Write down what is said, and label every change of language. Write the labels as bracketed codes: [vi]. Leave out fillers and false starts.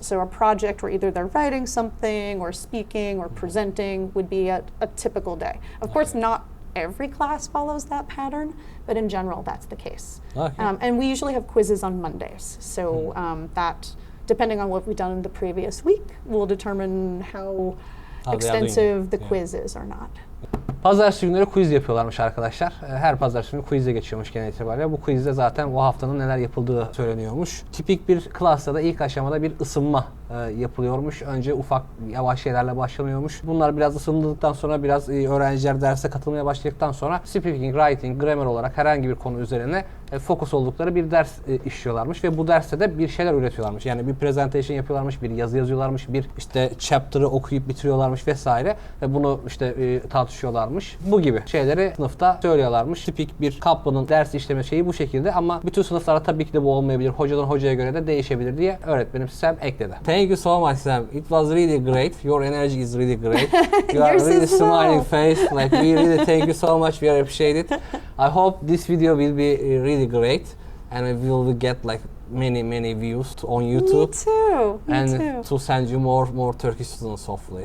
[en] So a project where either they're writing something or speaking or presenting would be a typical day. Of course, not every class follows that pattern, but in general, that's the case. And we usually have quizzes on Mondays. So that, depending on what we've done in the previous week, will determine how extensive the quiz is or not. [tr] Pazartesi günleri quiz yapıyorlarmış arkadaşlar. Her pazartesi günü quiz'e geçiyormuş genel itibariyle. Bu quiz'de zaten o haftanın neler yapıldığı söyleniyormuş. Tipik bir klasta da ilk aşamada bir ısınma yapılıyormuş. Önce ufak yavaş şeylerle başlanıyormuş. Bunlar biraz ısındıktan sonra biraz öğrenciler derse katılmaya başladıktan sonra speaking, writing, grammar olarak herhangi bir konu üzerine fokus oldukları bir ders işliyorlarmış ve bu derste de bir şeyler üretiyorlarmış. Yani bir presentation yapıyorlarmış, bir yazı yazıyorlarmış, bir işte chapter'ı okuyup bitiriyorlarmış vesaire ve bunu işte tartışıyorlarmış. Bu gibi şeyleri sınıfta söylüyorlarmış. Tipik bir Kaplan'ın ders işleme şeyi bu şekilde ama bütün sınıflarda tabii ki de bu olmayabilir. Hocadan hocaya göre de değişebilir diye öğretmenim Sam ekledi. [en] Thank you so much Sam. It was really great. Your energy is really great. You are really smiling face. Like we really thank you so much. We appreciate it. I hope this video will be really great and we will get like many views on YouTube. Me too. Me and too. To send you more Turkish students hopefully.